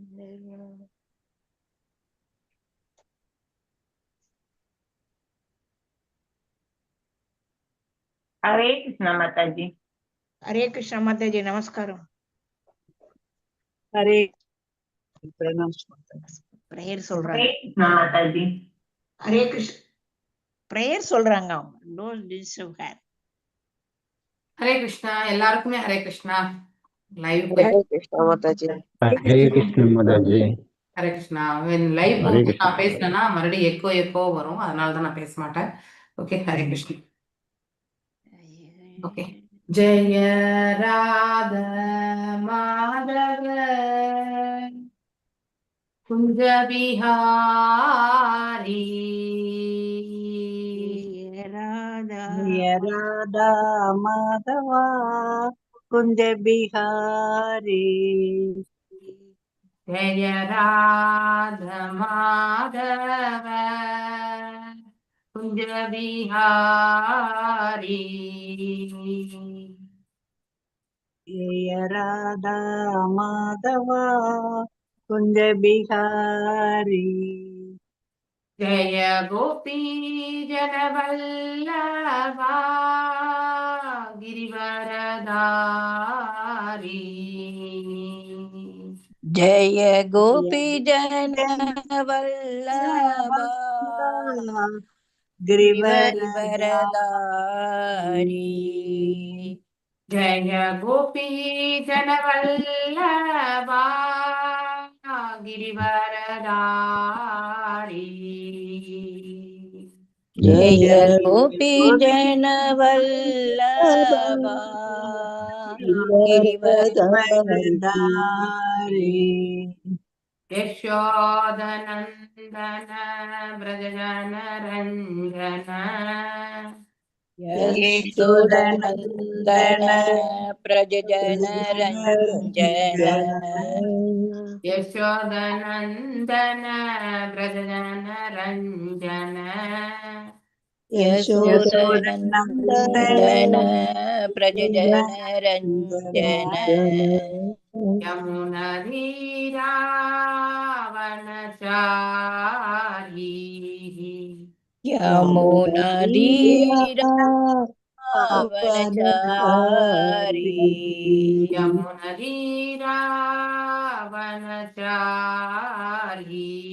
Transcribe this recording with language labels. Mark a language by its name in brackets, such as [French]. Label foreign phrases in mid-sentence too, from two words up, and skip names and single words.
[Hindi] हरे कृष्णा माता जी। हरे कृष्णा माता जी, नमस्कार। हरे प्रणाम [Tamil] பிரேயர் [Hindi] हरे [Tamil] சொல்றாங்க. [Hindi] कृष्णा माता जी। [Tamil] ஹரே கிருஷ்ண பிரேயர் சொல்றாங்க. [English] Don't disturb her. [Tamil] हरे कृष्णा எல்லாருக்குமே ஹரே கிருஷ்ணா. லைவ் [Hindi] हरे कृष्णा माता जी। हरे कृष्ण माता जी। [Tamil] ஹரே கிருஷ்ணா. லைவ் [Hindi] हरे [Tamil] போது [Hindi] कृष्ण [Tamil] நான் பேசினேன்னா மறுபடியும் எக்கோ வரும், அதனால தான் நான் பேச மாட்டேன். ஓகே, ஹரே கிருஷ்ணா. ஓகே. [Sanskrit] जय राधा माधव कुञ्ज बिहारी ராதா जय राधा माधवा कुंज बिहारी। जय राधा माधव कुञ्ज बिहारी जय राधा माधवा कुंज बिहारी। जय गोपी जनवल्लभा गिरिवरधारी जय गोपी जन वल्लभ गिरिवरधारी। जय गोपी जनवल्लभा गिरिवरधारी जय गोपी जन वल्लभ गिरिवरधारी। यशोदनन्दन व्रजजन रञ्जन यशोदानन्दन व्रजजन रञ्जन यशोदनन्दन व्रजजन रञ्जन यशोदानन्दन व्रजजन रञ्जन यमुनधीरावनचारी यमुनातीरवनचारी यमुनधीरावनचारी